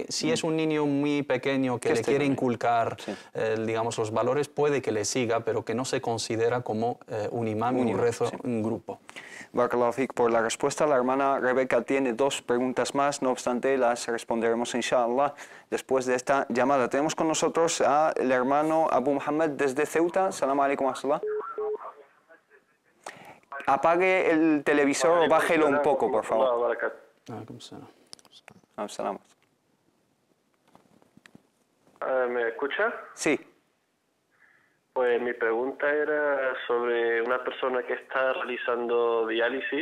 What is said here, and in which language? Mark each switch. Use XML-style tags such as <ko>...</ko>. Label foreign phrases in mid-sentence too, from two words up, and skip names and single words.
<es>Si es un niño muy pequeño que le quiere inculcar digamos, los valores, puede que le siga, pero que no se considera como un imam y un rezo en grupo.</es> <ar>بارك الله فيك</ar> <es>por la respuesta. La hermana Rebeca tiene dos preguntas más, no obstante las responderemos inshallah después de esta llamada. Tenemos con nosotros al hermano Abu Muhammad desde Ceuta.</es> <ar>السلام عليكم ورحمة الله.</ar> <es>Apague el televisor o bájelo un poco, por favor. ¿Me escucha? Sí. Pues mi pregunta era sobre una persona que está realizando diálisis,</es>